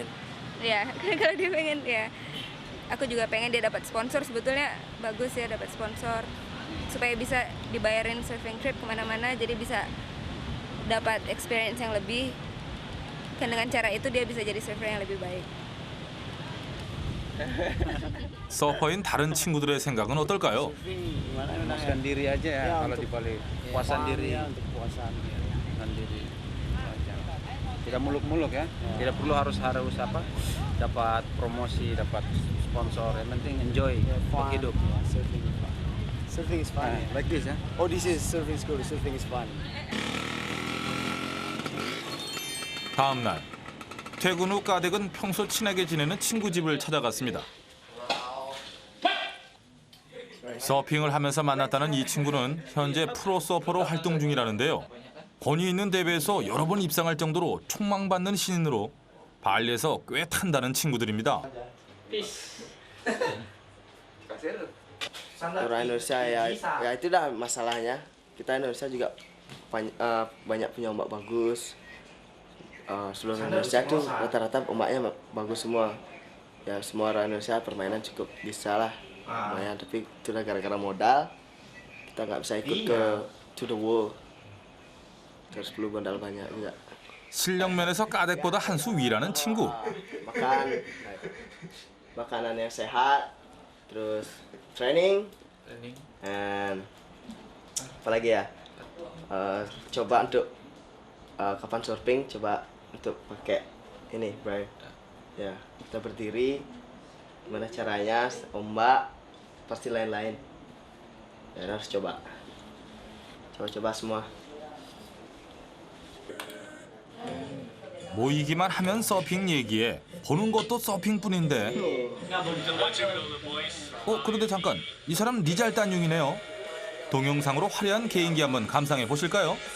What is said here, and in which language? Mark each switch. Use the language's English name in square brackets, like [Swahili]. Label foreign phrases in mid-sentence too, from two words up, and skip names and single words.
[Indonesian] Ya, kalau dia pengen ya. Aku juga pengen dia dapat sponsor, sebetulnya bagus ya dapat sponsor. Supaya bisa dibayarin [English] surfing trip [Indonesian] kemana-mana, jadi bisa dapat experience yang lebih. Kan dengan cara itu dia bisa jadi surfer yang lebih baik. [Korean] 서퍼인 다른 친구들의 생각은 어떨까요? [Indonesian] Memuaskan diri aja ya, kalau di Bali. Puasan diri. Untuk puasan diri. Tidak muluk-muluk ya. Tidak perlu harus apa? Dapat promosi, dapat sponsor. Yang penting enjoy hidup. [English] Surfing is fun. Like this, yeah? Oh, this is surfing school. Surfing is fun. [Korean] 다음 날 퇴근 후 까덱은 평소 친하게 지내는 친구 집을 찾아갔습니다. 서핑을 하면서 만났다는 이 친구는 현재 프로 서퍼로 활동 중이라는데요. 권위 있는 대회에서 여러 번 입상할 정도로 촉망받는 신인으로 발리에서 꽤 탄다는 친구들입니다. [Indonesian] Orang Indonesia ya itu dah masalahnya. Kita Indonesia juga banyak punya ombak bagus. Seluruh Indonesia tuh rata-rata ombaknya bagus semua. Ya semua orang Indonesia permainan cukup bisa lah. Lumayan, tapi itu udah gara-gara modal. Kita nggak bisa ikut ke [English] to the world. [Indonesian] Harus perlu modal banyak juga. [Korean] 실력 면에서 까덱보다 한 수 위라는 친구. [Indonesian] Makanan yang sehat, terus training, and apalagi ya, coba untuk kapan surfing, coba untuk pakai ini, bro. Ya, kita berdiri, gimana caranya, ombak, pasti lain-lain. Ya, harus coba semua. [Korean] 모이기만 하면 서핑 얘기에 보는 것도 서핑뿐인데. 그런데 잠깐, 이 사람 리잘단융이네요. 동영상으로 화려한 개인기 한번 감상해 보실까요?